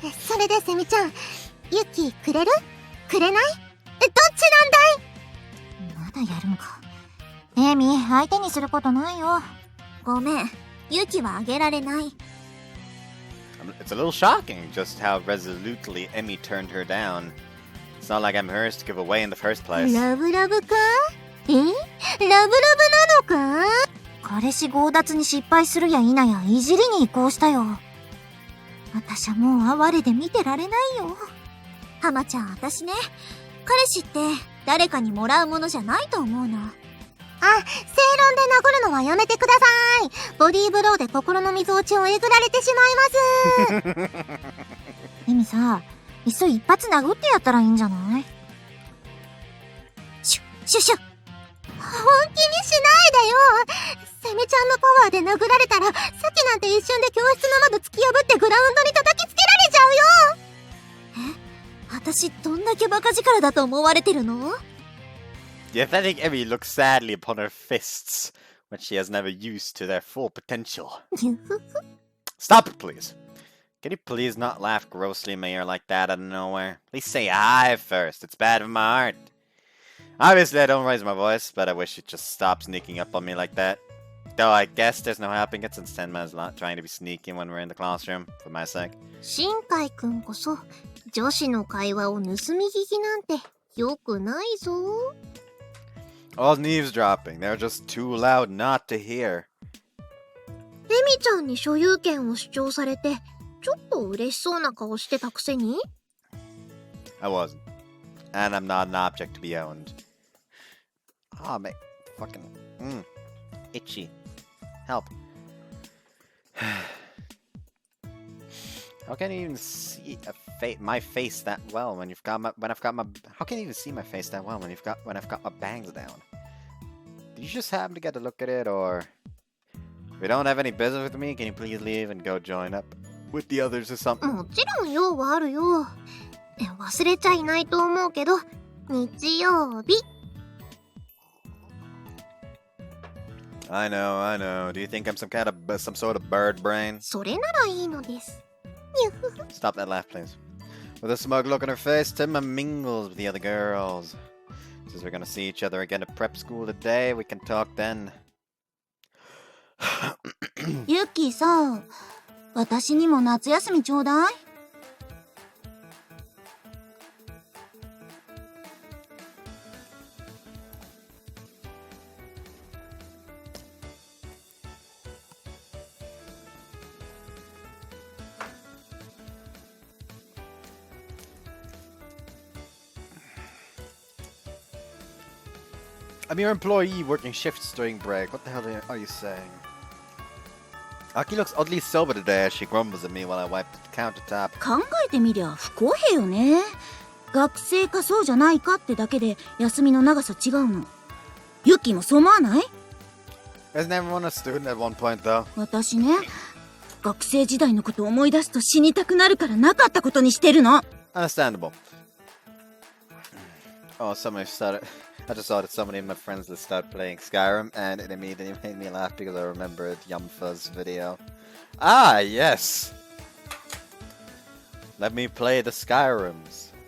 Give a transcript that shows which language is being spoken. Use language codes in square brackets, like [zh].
[ja] それでセミちゃん、ユキくれる？くれない？どっちなんだい？まだやるのか。エミ、相手にすることないよ。ごめん、ユキはあげられない。 [en] It's a little shocking just how resolutely Emmy turned her down. It's not like I'm hers to give away in the first place. [ja] ラブラブか？ラブラブなのか？彼氏強奪に失敗するや否やいじりに移行したよ。私はもう哀れで見てられないよ。ハマちゃん、私ね、彼氏って誰かにもらうものじゃないと思うの。正論で殴るのはやめてください。ボディーブローで心の溝落ちをえぐられてしまいます。エミさ、いっそ一発殴ってやったらいいんじゃない？シュッ。本気にしないでよ。セミちゃんのパワーで殴られたら、さっきなんて一瞬で教室の窓突き破ってグラウンドに叩きつけられちゃうよ。私どんだけバカ力だと思われてるの？ [en] The athletic Emmy looks sadly upon her fists, which she has never used to their full potential. Stop it, please. Can you please not laugh grossly in my ear like that out of nowhere? Please say hi first. It's bad for my heart. Obviously, I don't raise my voice, but I wish you'd just stop sneaking up on me like that. Though I guess there's no helping it since Tenma's not trying to be sneaky when we're in the classroom, for my sake. [ja] 新海くんこそ、女子の会話を盗み聞きなんて良くないぞ。 [en] All eavesdropping. They're just too loud not to hear. [ja] エミちゃんに所有権を主張されて、ちょっと嬉しそうな顔してたくせに? [en] I wasn't. And I'm not an object to be owned. Oh, mate. Fucking... Itchy. Help. How can you even see my face that well when you've got my... How can you even see my face that well when I've got my bangs down? Did you just happen to get a look at it, or... If you don't have any business with me, can you please leave and go join up with the others or something? [ja] もちろん用はあるよ。忘れちゃいないと思うけど、日曜日。 [en] I know. Do you think I'm some sort of bird brain? [ja] それならいいのです。 [en] Stop that laugh, please. With a smug look on her face, Timma mingles with the other girls. Since we're gonna see each other again at prep school today, we can talk then. [ja] ユキさ、私にも夏休みちょうだい。 [en] I'm your employee working shifts during break. What the hell are you saying? Aki looks oddly sober today as she grumbles at me while I wipe the countertop. [ja] 考えてみりゃ不公平よね。学生かそうじゃないかってだけで休みの長さ違うの。ユキもそう思わない？ [en] Isn't everyone a student at one point though? [ja] 私ね、学生時代のことを思い出すと死にたくなるからなかったことにしてるの。 [en] Understandable. Oh, somebody started. I just saw that somebody in my friends list started playing Skyrim, and it immediately made me laugh because I remembered Yumfa's video. Ah, yes! Let me play the Skyrims.